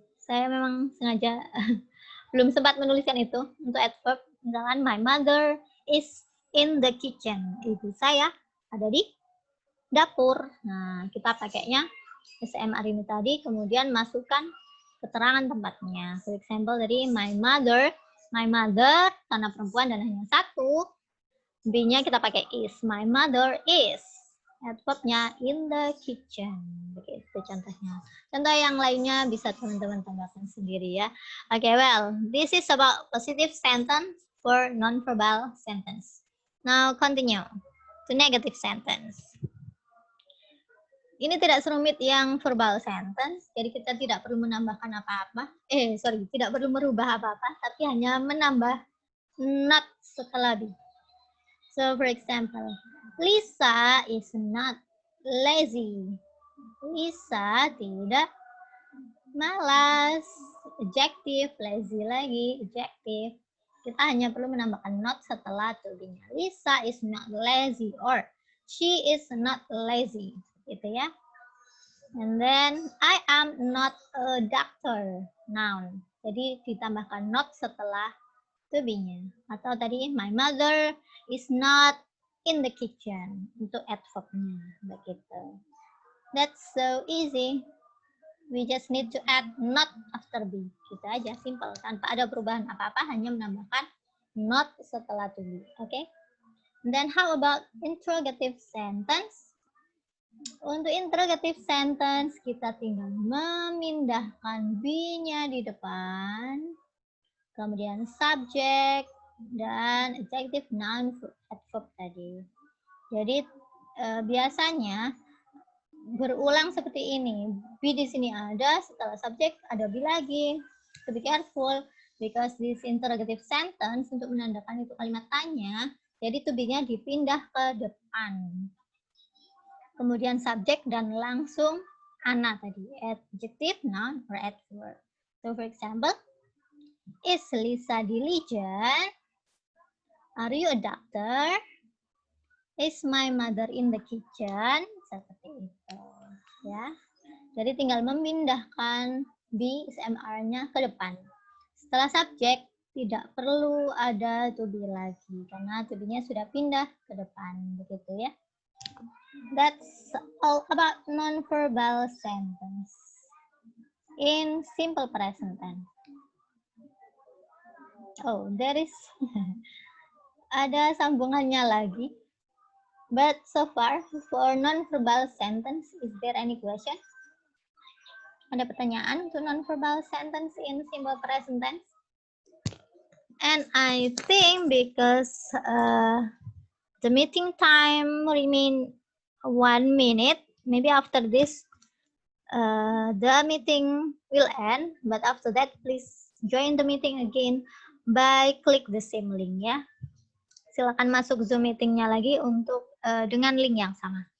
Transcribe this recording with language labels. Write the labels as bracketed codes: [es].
[id] Saya memang sengaja belum sempat menuliskan itu untuk adverb. [en] Misalkan my mother is in the kitchen. [id] Ibu saya ada di dapur. Nah, kita pakainya SMR ini tadi, kemudian masukkan keterangan tempatnya. [en] For example, [id] dari my mother, karena perempuan dan hanya satu, B-nya kita pakai is. [en] My mother is. Adverbnya in the kitchen. [id] Begitu contohnya. Contoh yang lainnya bisa teman-teman tambahkan sendiri ya. [en] Okay, well, this is about positive sentence for non-verbal sentence. Now continue to negative sentence. [id] Ini tidak serumit yang verbal sentence, jadi kita tidak perlu menambahkan apa-apa. Tidak perlu merubah apa-apa, tapi hanya menambah not setelah be. [en] So, for example, Lisa is not lazy. [id] Lisa tidak malas. [en] Adjective, lazy lagi, adjective. [id] Kita hanya perlu menambahkan not setelah to be-nya. [en] Lisa is not lazy or she is not lazy. [id] Gitu ya. [en] And then, I am not a doctor. Noun. [id] Jadi ditambahkan not setelah to be-nya. Atau tadi, [en] my mother is not in the kitchen. [id] Untuk adverb-nya. Begitu. [en] That's so easy. We just need to add not after be. [id] Gitu aja, [en] simple. [id] Tanpa ada perubahan apa-apa, hanya menambahkan not setelah to be. Okay? [en] And then how about interrogative sentence? [id] Untuk interrogative sentence, kita tinggal memindahkan be-nya di depan. Kemudian subject dan adjective, noun, adverb tadi. Jadi biasanya berulang seperti ini. Be di sini ada, setelah subject ada be lagi. [en] So be careful because this interrogative sentence [id] untuk menandakan itu kalimat tanya, jadi to be-nya dipindah ke depan. Kemudian subject dan langsung ana tadi, adjective, noun, or adverb. [en] So for example, is Lisa diligent? Are you a doctor? Is my mother in the kitchen? [id] Seperti itu, ya. Jadi tinggal memindahkan be SMR-nya ke depan. Setelah subjek tidak perlu ada to be lagi karena to be-nya sudah pindah ke depan, begitu ya. [en] That's all about non-verbal sentence in simple present tense. Oh, there is [id] ada sambungannya lagi. [en] But so far, for non-verbal sentence, is there any question? [id] Ada pertanyaan untuk non-verbal sentence in simple present tense? [en] And I think because the meeting time remain 1 minute, maybe after this, the meeting will end. But after that, please join the meeting again by click the same link ya. [id] Silakan masuk Zoom meetingnya lagi untuk dengan link yang sama.